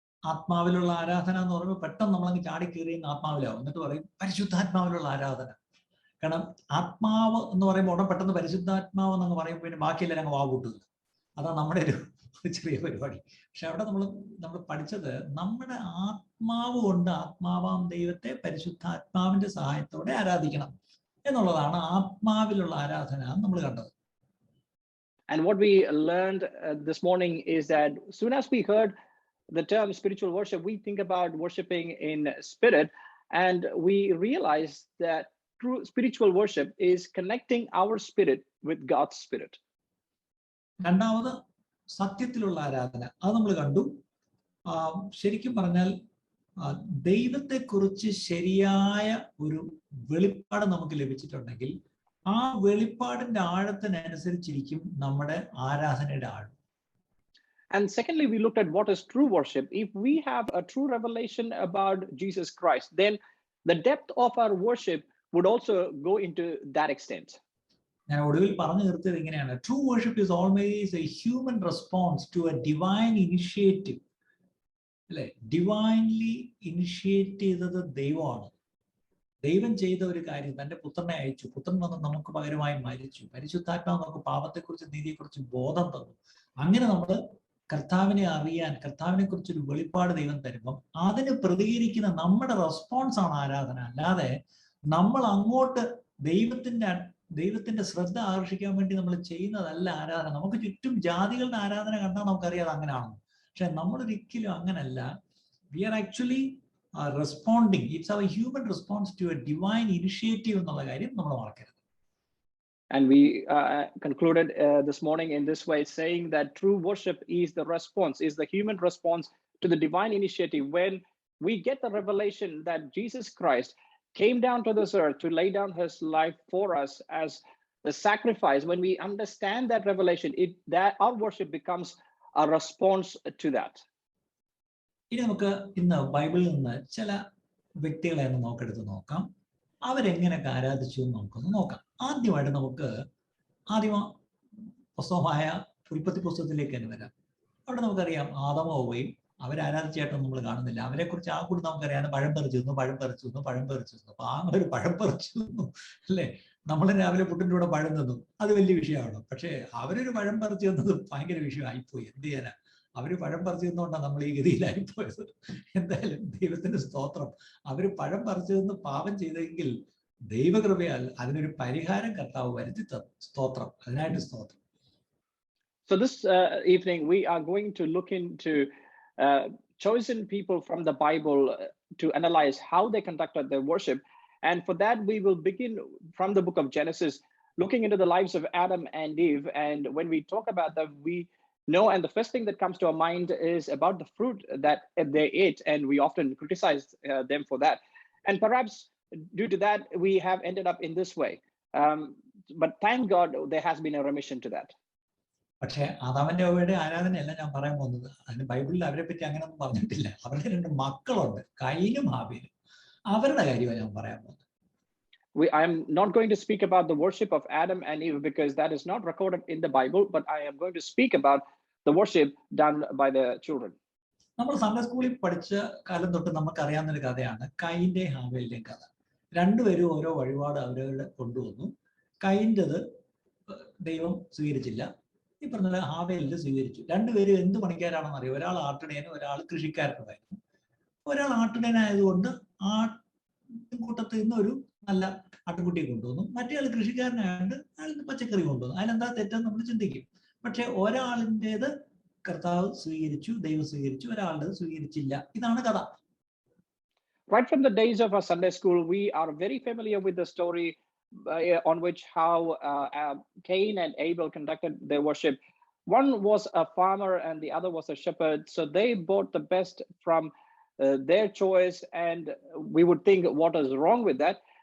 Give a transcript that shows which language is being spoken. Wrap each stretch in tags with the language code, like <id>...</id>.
<ml>ആത്മാവിലുള്ള ആരാധന എന്ന് പറയുമ്പോൾ പെട്ടെന്ന് നമ്മളങ്ങ് ചാടിക്കേറിയുന്ന ആത്മാവിലാവും. എന്നിട്ട് പറയും പരിശുദ്ധാത്മാവിലുള്ള ആരാധന. കാരണം ആത്മാവ് എന്ന് പറയുമ്പോൾ ഉടൻ പെട്ടെന്ന് പരിശുദ്ധാത്മാവ് എന്നങ്ങ് പറയുമ്പോൾ പിന്നെ ബാക്കിയെല്ലാവരും അങ്ങ് വാകൂട്ടുക. അതാണ് നമ്മുടെ ഒരു ചെറിയ പരിപാടി. പക്ഷെ അവിടെ നമ്മൾ പഠിച്ചത് നമ്മുടെ ആത്മാവ് കൊണ്ട് ആത്മാവാം ദൈവത്തെ പരിശുദ്ധാത്മാവിന്റെ സഹായത്തോടെ ആരാധിക്കണം എന്നുള്ളതാണ് ആത്മാവിലുള്ള ആരാധന നമ്മൾ കണ്ടത്.</ml> <en>And what we learned this morning is that as soon as we heard the term spiritual worship, we think about worshiping in spirit, and we realize that true spiritual worship is connecting our spirit with God's spirit.</en> <ml>രണ്ടാമത് സത്യത്തിലുള്ള ആരാധന, അത് നമ്മൾ കണ്ടു. ശരിക്കും പറഞ്ഞാൽ ദൈവത്തെക്കുറിച്ച് ശരിയായ ഒരു വെളിപ്പാട് നമുക്ക് ലഭിച്ചിട്ടുണ്ടെങ്കിൽ ആ വെളിപ്പാടിന്റെ ആഴത്തിനനുസരിച്ചിരിക്കും നമ്മുടെ ആരാധനയുടെ ആഴം.</ml> <en>And secondly, we looked at what is true worship. If we have a true revelation about Jesus Christ, then the depth of our worship would also go into that extent.</en> <ml>ഞാൻ ഒടുവിൽ പറഞ്ഞു നിർത്തിയത് ഇങ്ങനെയാണ്:</ml> <en>True worship is always a human response to a divine initiative.</en> <ml>അല്ലെ,</ml> <en>divinely initiate</en> <ml>ചെയ്തത് ദൈവമാണ്. ദൈവം ചെയ്ത ഒരു കാര്യം, തന്റെ പുത്രനെ അയച്ചു, പുത്രൻ വന്ന് നമുക്ക് പകരമായി മരിച്ചു, പരിശുദ്ധാത്മാവ് നമുക്ക് പാപത്തെക്കുറിച്ച് നീതിയെക്കുറിച്ച് ബോധം തന്നു. അങ്ങനെ നമ്മൾ കർത്താവിനെ അറിയാൻ, കർത്താവിനെ കുറിച്ചൊരു വെളിപ്പാട് ദൈവം തരുമ്പം അതിന് പ്രതികരിക്കുന്ന നമ്മുടെ റെസ്പോൺസ് ആണ് ആരാധന. അല്ലാതെ നമ്മൾ അങ്ങോട്ട് ദൈവത്തിന്റെ ശ്രദ്ധ ആകർഷിക്കാൻ വേണ്ടി നമ്മൾ ചെയ്യുന്നതല്ല ആരാധന. നമുക്ക് ചുറ്റും ജാതികളുടെ ആരാധന കണ്ടാൽ നമുക്കറിയാതെ അങ്ങനെയാണെന്ന്. പക്ഷെ നമ്മളൊരിക്കലും അങ്ങനല്ല.</ml> <en>We are actually responding. It's our human response to a divine initiative</en> <ml>എന്നുള്ള കാര്യം നമ്മൾ മറക്കരുത്.</ml> <en>And we concluded this morning in this way, saying that true worship is the response, is the human response to the divine initiative. When we get the revelation that Jesus Christ came down to this earth to lay down his life for us as the sacrifice, when we understand that revelation, that our worship becomes a response to that.</en> <ml>ഇനി നമുക്ക് ഇന്ന് ബൈബിളിൽ നിന്ന് ചില വ്യക്തികളെ ഒന്ന് നോക്കാം. അവരെങ്ങനെയൊക്കെ ആരാധിച്ചു എന്ന് നമുക്കൊന്ന് നോക്കാം. ആദ്യമായിട്ട് നമുക്ക് പുസ്തകമായ ഉൽപ്പത്തി പുസ്തകത്തിലേക്ക് തന്നെ വരാം. അവിടെ നമുക്കറിയാം ആദമും ഹവ്വയും അവരാരാധിച്ചായിട്ടൊന്നും നമ്മൾ കാണുന്നില്ല. അവരെ കുറിച്ച് ആ കൂടി നമുക്കറിയാം, പഴം പറിച്ചു തന്നു. അപ്പൊ ആ ഒരു പഴം പറിച്ചു തന്നു അല്ലേ. നമ്മൾ രാവിലെ പുട്ടിൻ്റെ കൂടെ പഴം തന്നു, അത് വലിയ വിഷയമാണ്. പക്ഷേ അവരൊരു പഴം പറിച്ചു തന്നത് ഭയങ്കര വിഷയമായിപ്പോയി. എന്ത് ചെയ്യാനാ, അവര് പഴം പറിച്ചു തന്നുകൊണ്ടാണ് നമ്മൾ ഈ ഗതിയിലായിപ്പോയത്. എന്തായാലും ദൈവത്തിന്റെ സ്തോത്രം. അവര് പഴം പറിച്ചു തന്ന് പാപം ചെയ്തെങ്കിൽ ദൈവകൃപയാൽ അതിനൊരു പരിഹാരം കർത്താവ് വരുത്തി തന്നു. സ്തോത്രം, അതിനായിട്ട് സ്തോത്രം.</ml> <en>So this evening we are going to look into chosen people from the Bible to analyze how they conducted their worship. And for that we will begin from the book of Genesis, looking into the lives of Adam and Eve. And when we talk about them, we know, and the first thing that comes to our mind is about the fruit that they ate, and we often criticize them for that. And perhaps due to that, we have ended up in this way. But thank God there has been a remission to that.</en> <ml>പക്ഷെ ആദാമിന്റെ ഹവ്വയുടെ ആരാധനയല്ല ഞാൻ പറയാൻ പോകുന്നത്. അതിന് ബൈബിളിൽ അവരെ പറ്റി അങ്ങനെയൊന്നും പറഞ്ഞിട്ടില്ല. അവരുടെ 2 മക്കളുണ്ട്, കയീനും ഹാബീലും. അവരുടെ കാര്യമാണ് ഞാൻ പറയാൻ പോകുന്നത്.</ml> <en>I'm not going to speak about the worship of Adam and Eve because that is not recorded in the Bible, but I am going to speak about the worship done by the children.</en> <ml>നമ്മൾ Sunday സ്കൂളിൽ പഠിച്ച കാലം തൊട്ട് നമുക്കറിയാവുന്ന ഒരു കഥയാണ് കയീന്റെയും ഹാബേലിന്റെയും കഥ. രണ്ടുപേരും ഓരോ വഴിപാട് അവരവരുടെ കൊണ്ടുവന്നു. കയീന്റേത് ദൈവം സ്വീകരിച്ചില്ല, ഈ പറഞ്ഞ ഹാബേലിന്റെ സ്വീകരിച്ചു. രണ്ടുപേരും എന്ത് പണിക്കാരാണെന്ന് അറിയാം. ഒരാൾ ആട്ടിടയനും ഒരാൾ കൃഷിക്കാരനുമായിരുന്നു. ഒരാൾ ആട്ടിടയനായതുകൊണ്ട് കൂട്ടത്തിൽ നിന്ന് ഒരു നല്ല ആട്ടുകുട്ടിയെ കൊണ്ടുവന്നു. മറ്റേ ആൾ കൃഷിക്കാരനായതുകൊണ്ട് അയാൾക്ക് പച്ചക്കറി കൊണ്ടുവന്നു. അതിലെന്താ തെറ്റെന്ന് നമ്മൾ ചിന്തിക്കും. പക്ഷെ ഒരാളിൻ്റെത് കർത്താവ് സ്വീകരിച്ചു, ദൈവം സ്വീകരിച്ചു, ഒരാളുടേത് സ്വീകരിച്ചില്ല. ഇതാണ് കഥ.</ml> <en>Right from the days of our Sunday school, we are very familiar with the story on which how Cain and Abel conducted their worship. One was a farmer and the other was a shepherd. So they bought the best from their choice, and we would think what is wrong with that.</en>